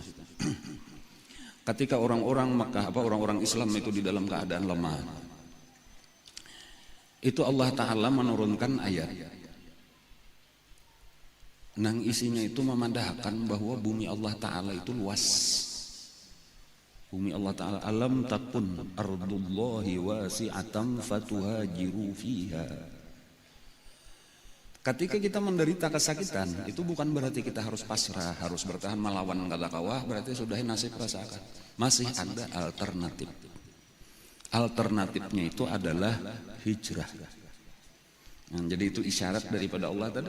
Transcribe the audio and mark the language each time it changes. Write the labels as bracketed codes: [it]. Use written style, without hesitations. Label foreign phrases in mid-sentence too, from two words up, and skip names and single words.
[id] Ketika orang-orang Makkah orang-orang Islam itu di dalam keadaan lemah, itu Allah Ta'ala menurunkan ayat. Nang isinya itu memandahkan bahwa bumi Allah Ta'ala itu luas. [ar] Bumi Allah Ta'ala ألم تكن أرض الله واسعة فتهاجروا فيها. [id] Ketika kita menderita kesakitan, itu bukan berarti kita harus pasrah, harus bertahan melawan kalakawah, berarti sudah nasib rasakan. Masih ada alternatif. Alternatifnya itu adalah hijrah. Nah, jadi itu isyarat daripada Allah tadi.